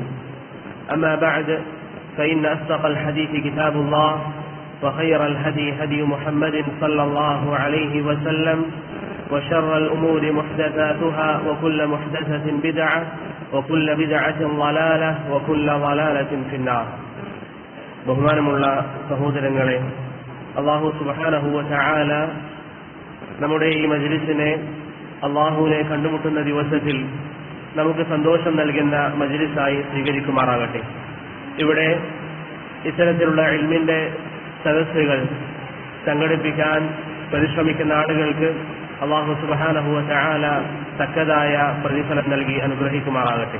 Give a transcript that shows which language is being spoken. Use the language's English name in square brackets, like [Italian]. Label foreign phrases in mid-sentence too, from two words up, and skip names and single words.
[Arabic] أما بعد، فإن أصدق الحديث كتاب الله وخير الهدي هدي محمد صلى الله عليه وسلم وشر الأمور محدثاتها وكل محدثة بدعة وكل بدعة ضلالة وكل ضلالة في النار. [Malayalam] ബഹുമാനമുള്ള സഹോദരങ്ങളെ, [Arabic] الله سبحانه وتعالى [Malayalam] നമ്മുടെ ഈ മജ്ലിസിനെ അല്ലാഹുവിനെ കണ്ടുമുട്ടുന്ന ദിവസത്തിൽ നമുക്ക് സന്തോഷം നൽകുന്ന മജ്ലിസായി സ്വീകരിക്കുമാറാകട്ടെ. ഇവിടെ ഇത്തരത്തിലുള്ള ഇൽമിന്റെ സദസ്സുകൾ സംഘടിപ്പിക്കാൻ പരിശ്രമിക്കുന്ന ആളുകൾക്ക് [Arabic] الله سبحانه وتعالى [Malayalam] തക്കതായ പ്രതിഫലം നൽകി അനുഗ്രഹിക്കുമാറാകട്ടെ.